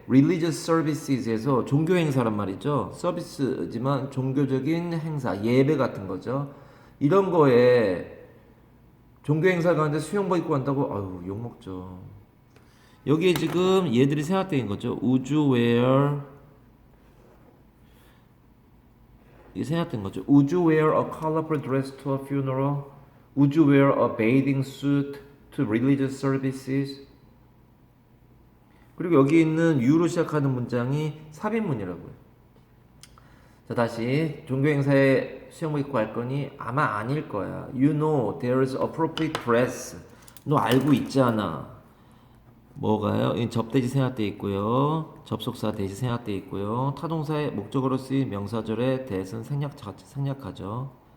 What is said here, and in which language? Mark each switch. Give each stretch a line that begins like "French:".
Korean: Religious services에서 종교 행사란 말이죠. 서비스지만 종교적인 행사, 예배 같은 거죠. 이런 거에 종교 행사 가는데 수영복 입고 간다고? 아유, 욕먹죠. 여기에 지금 얘들이 생략된 거죠.
English: Would you wear,
Korean: 이게 생략된 거죠.
English: Would you wear a colorful dress to a funeral? Would you wear a bathing suit to religious services?
Korean: 그리고 여기 있는 you로 시작하는 문장이 삽입문이라고요. 자, 다시 종교 행사에 수영복 입고 갈 거니 아마 아닐 거야.
English: You know there's appropriate dress.
Korean: 너 알고 있잖아. 뭐가요? 이 접대지 생략돼 있고요. 접속사 대시 생략돼 있고요. 타동사의 목적어로 쓰인 명사절의 대신 생략하죠.